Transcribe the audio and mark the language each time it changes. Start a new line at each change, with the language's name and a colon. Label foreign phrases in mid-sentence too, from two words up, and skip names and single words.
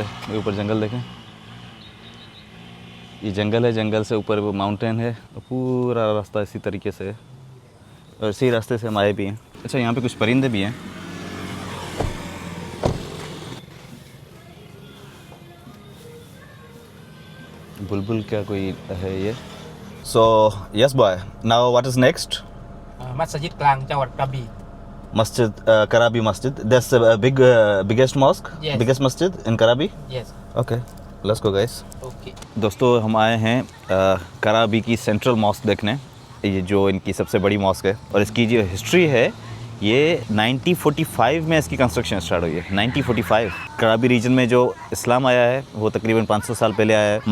Hindi: ये ऊपर जंगल देखें, ये जंगल है, जंगल से ऊपर वो माउंटेन है, पूरा रास्ता इसी तरीके से है और इसी रास्ते से हम आए भी हैं। अच्छा यहाँ पे कुछ परिंदे भी हैं। बुलबुल क्या कोई है ये।
English: So yes boy, now what is next?
Thai: มัสยิดกลางจังหวัดกระบี่
English: Masjid, Karabi Masjid. That's the biggest mosque? Yes. Biggest masjid in Karabi? Yes. Okay, let's go guys. Okay.
Hindi: दोस्तों हम आए हैं कराबी की
English: central mosque
Hindi: देखने। ये जो इनकी सबसे बड़ी मॉस्क है और इसकी जो हिस्ट्री है ये 1945 में इसकी
English: construction start
Hindi: हुई है। 1945 कराबी रीजन में जो इस्लाम आया है वो तकरीबन 500 साल पहले आया है।